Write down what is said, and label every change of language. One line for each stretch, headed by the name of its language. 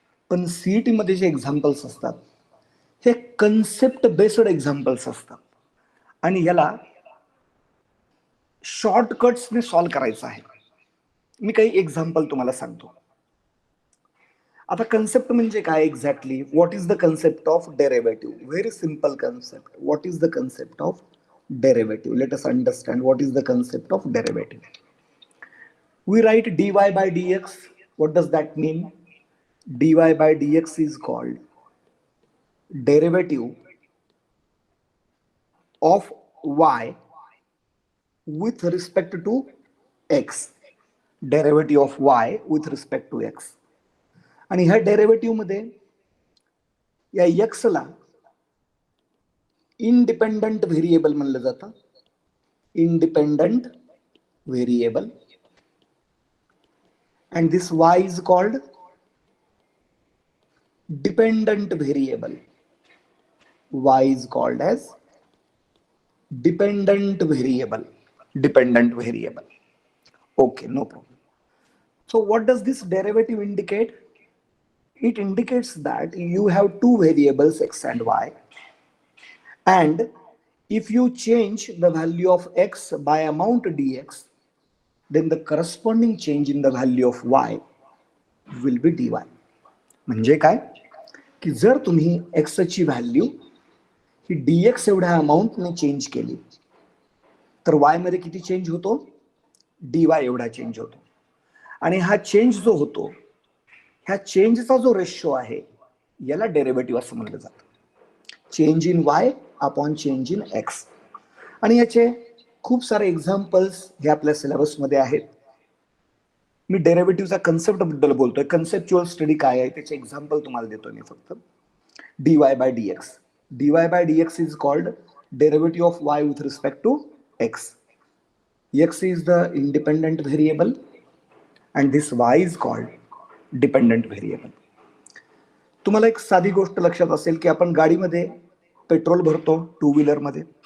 Marathi: पण CET मध्ये जे एक्झाम्पल्स असतात हे कन्सेप्ट बेस्ड एक्झाम्पल्स असतात, आणि याला शॉर्टकट्सने सॉल्व करायचं आहे. मी काही एक्झाम्पल तुम्हाला सांगतो. आता कन्सेप्ट म्हणजे काय exactly?
English: What is the concept of derivative? Very simple concept. What is the concept of derivative. Let us understand what is the concept of derivative. We write dy by dx. What does that mean? Dy by dx is called derivative of y with respect to x. Derivative of y with respect to x.
Marathi: आणि ह्या derivative मध्ये या x ला independent variable म्हणलं जातं.
English: Independent variable. and this y is called dependent variable. Y is called as dependent variable. Dependent variable. Okay, no problem. So what does this derivative indicate? It indicates that you have two variables x and y, and if you change the value of x by amount dx, then the corresponding change in the value of y will be dy.
Marathi: म्हणजे काय की जर तुम्ही x ची value ही dx एवढ्या अमाउंटने change केली तर y मध्ये किती चेंज होतो? dy एवढा चेंज होतो. आणि हा चेंज जो होतो, ह्या चेंजचा जो रेशो आहे याला डेरिव्हेटिव्ह असं म्हणलं जातं.
English: Change in y upon change in x.
Marathi: आणि याचे खूप सारे एक्झाम्पल्स हे आपल्या सिलेबस मध्ये आहेत. मी डेरिव्हेटिव्हचा कन्सेप्ट बद्दल बोलतोय. कन्सेप्च्युअल स्टडी काय आहे त्याचे एक्झाम्पल तुम्हाला देतोय मी फक्त.
English: dy by dx. dy by dx is called derivative of y with respect to x. X is the independent variable and this y is called dependent variable.
Marathi: तुम्हाला एक साधी गोष्ट लक्षात असेल की आपण गाडीमध्ये पेट्रोल भरतो टू व्हीलर मध्ये.